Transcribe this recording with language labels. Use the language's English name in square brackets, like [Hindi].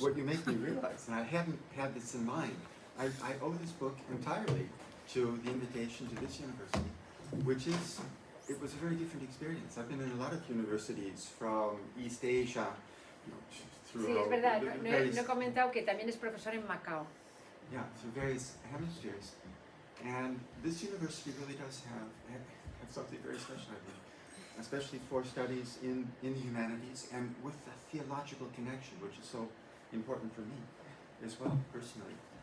[English] What you make me realize, and I hadn't had this in mind, I owe this book entirely to the invitation to this university, which is, it was a very different experience. I've been in a lot of universities from East Asia, you know, [Spanish] Sí, es verdad, no he comentado que también es profesor en Macao. [English] Yeah, through various hemispheres. And this university really does have something very special, I think, especially for studies in the humanities and with the theological connection, which is so important for me as well, personally.